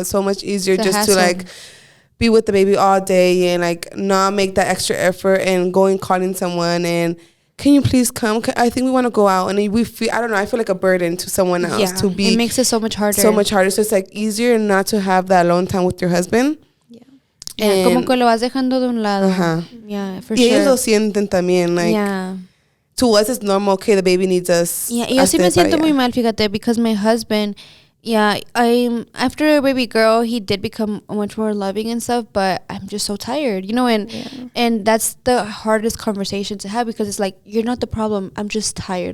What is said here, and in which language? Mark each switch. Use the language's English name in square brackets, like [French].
[English] It's so much easier just to like be with the baby all day and like not make that extra effort and going calling someone and can you please come? I think we want to go out, and we feel, I don't know, I feel like a burden to someone else to be. It makes it so much harder. So much harder. So it's like easier not to have that alone time with your husband. [Spanish] Yeah, como que lo vas dejando de un lado. [English] Yeah, for sure. [Spanish] Y ellos lo sienten también, like. [English] To us, it's normal. Okay, the baby needs us. Yeah, [Spanish] yo sí me siento muy mal, fíjate, [English] because my husband, after a baby girl, he did become much more loving and stuff, but I'm just so tired, you know, and that's the hardest conversation to have because it's like, you're not the problem. I'm just tired.